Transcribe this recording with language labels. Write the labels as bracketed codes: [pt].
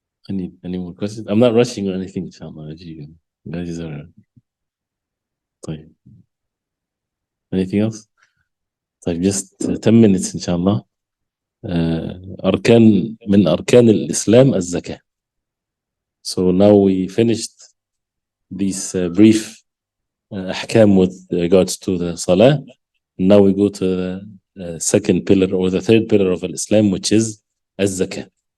[en] Any more questions? I'm not rushing or anything, inshallah. If you guys are... طيب. Anything else? طيب, just 10 minutes, inshallah. [ar] من أركان الإسلام الزكاة. [en] So now we finished these brief ahkam with regards to the salah. Now we go to the second pillar or the third pillar of Islam, which is az-zakah.